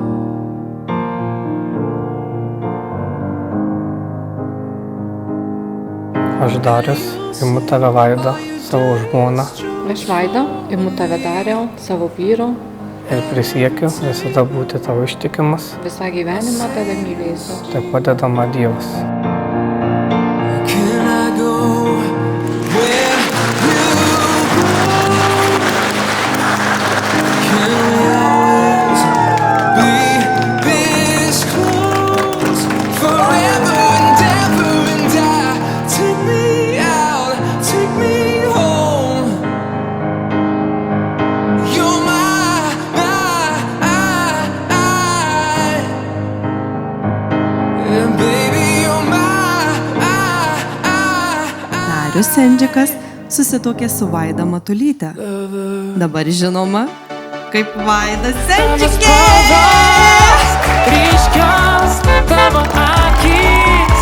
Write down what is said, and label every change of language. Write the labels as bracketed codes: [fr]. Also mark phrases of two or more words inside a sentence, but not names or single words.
[lt] Aš Darius imu tave Vaidą, savo žmoną, Aš Vaida imu tave Dariau, savo vyru, ir prisiekiu visada būti tavo ištikimas, visą gyvenimą tave mylėsiu. tai padedama Dievas. [en] Can I go where you go? Can we always be this close? Forever and ever and I. Take me out, take me home. You're and baby you're [lt] Darius Sendžikas susituokė su Vaida Matulyte. Dabar žinoma kaip Vaida Sendžikė. Ryškios tavo akys.